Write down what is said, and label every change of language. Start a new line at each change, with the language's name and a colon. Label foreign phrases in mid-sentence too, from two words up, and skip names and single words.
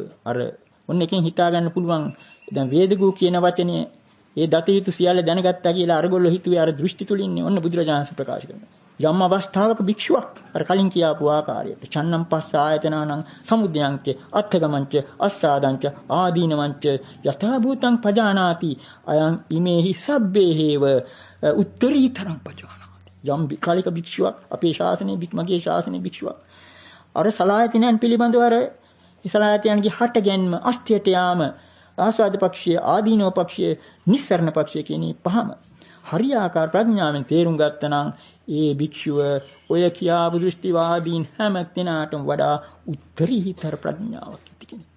Sinhala: අර ඔන්න එකෙන් හිතා ගන්න පුළුවන් දැන් වේදගු කියන වචනේ ඒ දතහිතු සියල්ල දැනගත්තා කියලා අරගොල්ලෝ හිතුවේ අර දෘෂ්ටි තුලින්නේ. ඔන්න බුදුරජාණන් ප්‍රකාශ කරනවා. යම් අවස්ථාවක භික්ෂුවක් අර කලින් කියාපු ආකාරයට
Pali: චන්නම් පස්ස ආයතනානං සමුදයන්ච අත්ථගමංච අස්සාදංච ආදීනවංච යථා භූතං පජානාති අයං ඉමේහි සබ්බේහේව උත්තරීතරං පජානාති.
Sinhala: යම් කාලික භික්ෂුවක් අපේ ශාසනයේ මගේ ශාසනයේ භික්ෂුවක් අර සලායතනයන් පිළිබඳව අර සලායතනයන්ගේ හටගැන්ම අස්තියට යාම ආස්වාද පක්ෂයේ ආදීනව පක්ෂයේ නිස්සරණ පක්ෂයේ කියන පහම හරියාකාර ප්‍රඥාවෙන් තේරුම් ගත්තනම් ඒ භික්ෂුව ඔය කියාපු දෘෂ්ටිවාදීන් හැම දිනාටම වඩා උත්තරීතර ප්‍රඥාවක් ඇති කෙනෙක්.